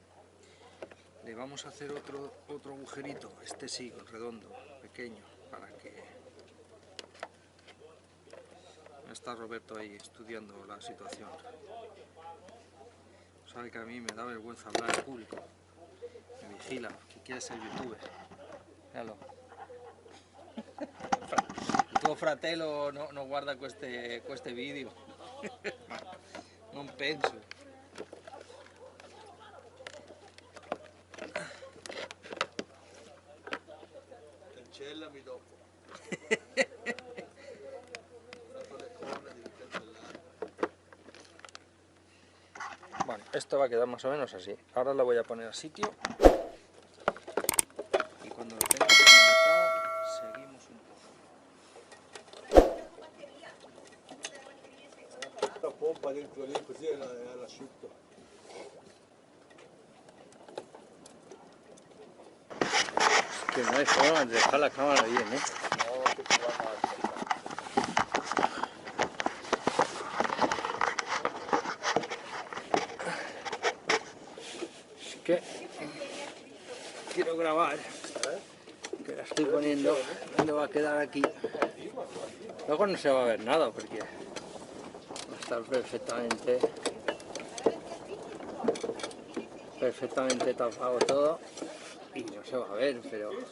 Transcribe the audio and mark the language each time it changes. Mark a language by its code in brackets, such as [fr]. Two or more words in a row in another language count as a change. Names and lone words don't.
[es] Le vamos a hacer otro agujerito, este sí, redondo, pequeño, para que... Está Roberto ahí estudiando la situación. Sabe que a mí me da vergüenza hablar en público. Me vigila, que quiere ser youtuber. Míralo. [it] Il tuo fratello no guarda queste video. Non penso. Cancellami dopo. [es] Bueno, esto va a quedar más o menos así. Ahora lo voy a poner a sitio. Y cuando lo tenga montado, seguimos un poco. [it] La pompa dentro lì così è l'asciutto. [es] Que no hay forma de dejar la cámara bien, ¿eh? [it] No, che ti va male. [es] Que quiero grabar, que la estoy poniendo, le va a quedar aquí. Luego no se va a ver nada porque va a estar perfectamente tapado todo y no se va a ver, pero